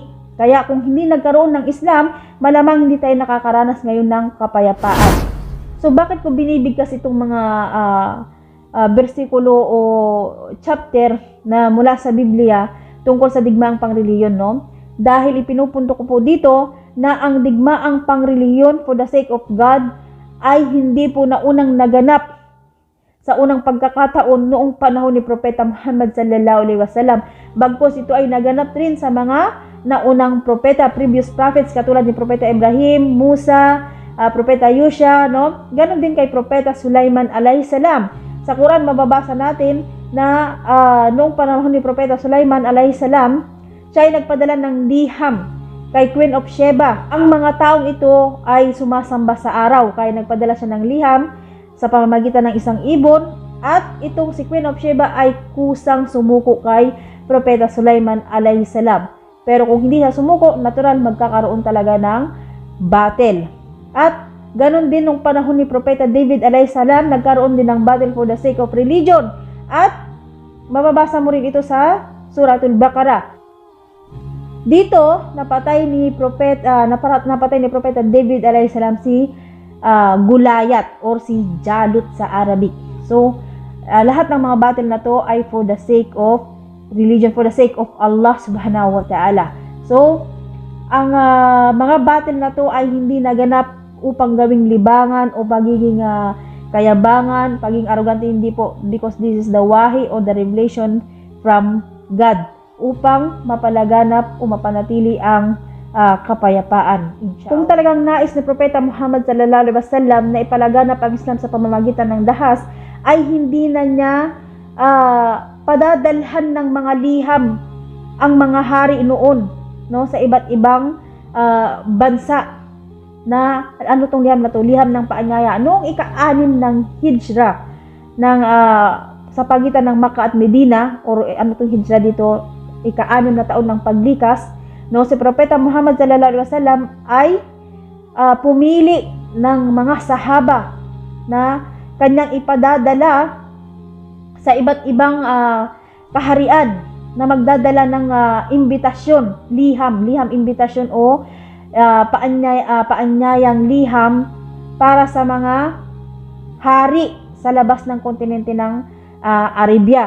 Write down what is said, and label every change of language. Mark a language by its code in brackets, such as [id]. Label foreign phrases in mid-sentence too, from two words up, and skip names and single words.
[tl] Kaya kung hindi nagkaroon ng Islam, malamang hindi tayo nakakaranas ngayon ng kapayapaan. So bakit ko binibigkas itong mga bersikulo o chapter na mula sa Biblia tungkol sa digmaang pangreliyon, no? Dahil ipinupunto ko po dito na ang digmaang pangreliyon [en] for the sake of God [tl] ay hindi po naunang naganap sa unang pagkakataon noong panahon ni Propeta Muhammad [ar] صلى الله عليه وسلم. [tl] Bagkus ito ay naganap rin sa mga naunang propeta, [en] previous prophets [tl] katulad ni Propeta Ibrahim, Musa, Propeta Yusha, no? Ganon din kay Propeta Sulaiman [ar] عليه السلام. [tl] Sa Quran mababasa natin na noong panahon ni Propeta Sulaiman [ar] عليه السلام, [tl] siya ay nagpadala ng liham kay Queen of Sheba. Ang mga taong ito ay sumasamba sa araw, kaya nagpadala siya ng liham sa pamamagitan ng isang ibon, at itong si Queen of Sheba ay kusang sumuko kay Propeta Sulaiman [ar] عليه السلام. [tl] Pero kung hindi siya sumuko, natural magkakaroon talaga ng battle. At ganon din nung panahon ni Propeta David [ar] عليه السلام, [tl] nagkaroon din ng [en] battle for the sake of religion. [tl] At mababasa mo rin ito sa Suratul Baqarah. Dito napatay ni Propeta David [ar] عليه السلام [tl] si Gulayat or si Jalut sa Arabic. So lahat ng mga battle na to ay [en] for the sake of religion, for the sake of Allah [ar] سبحانه وتعالى. [tl] So ang mga battle na to ay hindi naganap upang gawing libangan o pagiging kayabangan, pagiging arrogante, hindi po, [en] because this is the wahi or the revelation from God [tl] upang mapalaganap o mapanatili ang kapayapaan. Kung talagang nais ni Propeta Muhammad [ar] صلى الله عليه وسلم [tl] na ipalaganap ang Islam sa pamamagitan ng dahas, ay hindi na niya padadalhan ng mga liham ang mga hari noon, no, sa iba't ibang bansa. Na ano tong liham na to? Liham ng paanyaya. Noong ika-6 ng Hijra ng sa pagitan ng Makkah at Medina, or ano tong Hijra dito, ika-6 na taon ng paglikas, No, si Propeta Muhammad [ar] صلى الله عليه وسلم [tl] ay pumili ng mga sahaba na kanyang ipadadala sa iba't ibang kaharian na magdadala ng imbitasyon, liham imbitasyon o paanyayang liham para sa mga hari sa labas ng kontinente ng Arabia.